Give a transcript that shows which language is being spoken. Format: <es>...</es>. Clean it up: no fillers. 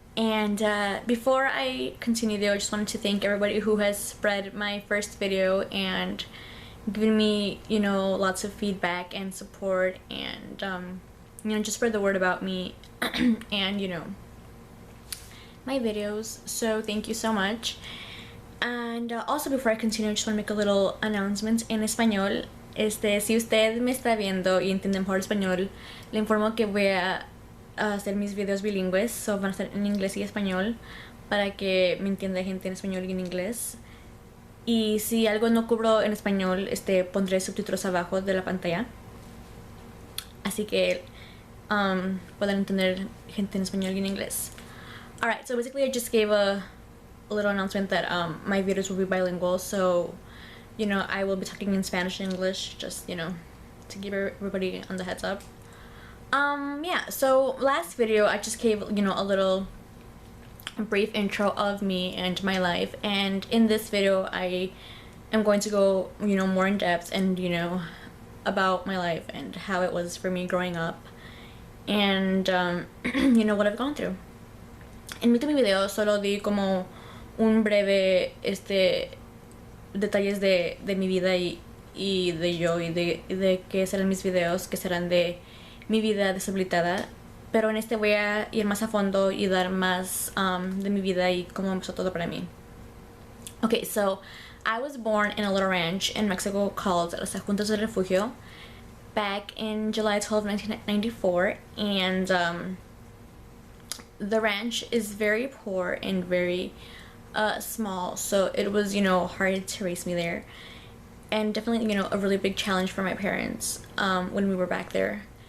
<en>And before I continue though, I just wanted to thank everybody who has spread my first video and given me, lots of feedback and support and, just spread the word about me and, my videos. So thank you so much. And also before I continue, I just want to make a little announcement</en> <es>en español. Si usted me está viendo y entiende mejor español, le informo que voy a hacer mis videos bilingües, so van a estar en inglés y español, para que me entienda gente en español y en inglés. Y si algo no cubro en español, pondré subtítulos abajo de la pantalla, así que puedan entender gente en español y en inglés.</es> <en>Alright, so basically I just gave a little announcement that my videos will be bilingual, so I will be talking in Spanish and English, just, to give everybody on the heads up. Yeah, so last video I just gave, a little brief intro of me and my life, and in this video I am going to go, more in depth and, about my life and how it was for me growing up and, what I've gone through.</en> <es>En mi video solo di como un breve, detalles de mi vida y de yo y de qué serán mis videos, que serán de mi vida deshabilitada, pero en voy a ir más a fondo y dar más de mi vida y cómo empezó todo para mí.</es> <en>Okay, so I was born in a little ranch in Mexico called Las Juntas de Refugio back in July 12, 1994, and the ranch is very poor and very small, so it was, hard to raise me there, and definitely, a really big challenge for my parents when we were back there.</en>